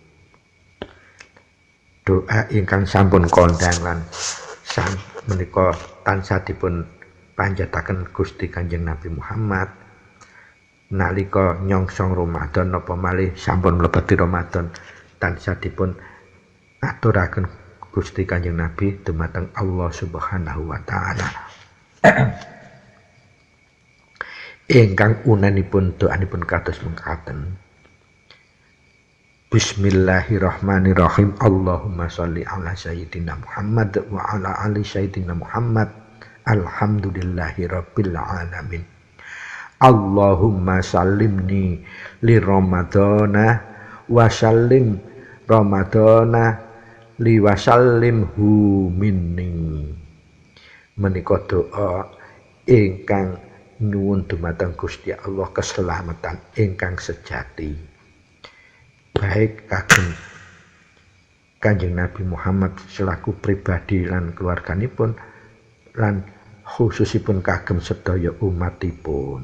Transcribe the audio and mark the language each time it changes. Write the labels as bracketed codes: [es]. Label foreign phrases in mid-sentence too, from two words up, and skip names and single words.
[jv] Doa ingkang sampun kondang lan menika tansah dipun panjataken Gusti Kanjeng Nabi Muhammad nalika nyongsong Ramadan napa malih sampun mlebeti Ramadan tansah dipun aturaken Gusti Kanjeng Nabi dumateng Allah [ar] سبحانه وتعالى. [jv] Ingkang unanipun doanipun kados mekaten. [ar] بسم الله الرحمن الرحيم. اللهم صل على سيدنا محمد وعلى آل سيدنا محمد. الحمد لله رب العالمين. اللهم سلمني لرمضان وسلم رمضان لي وسلمه مني. [jv] Menika doa ingkang nyuwun dumateng Gusti Allah keselamatan ingkang sejati. Baik kagem Kanjeng Nabi Muhammad selaku pribadi lan keluarganipun lan khususipun kagem sedaya umatipun.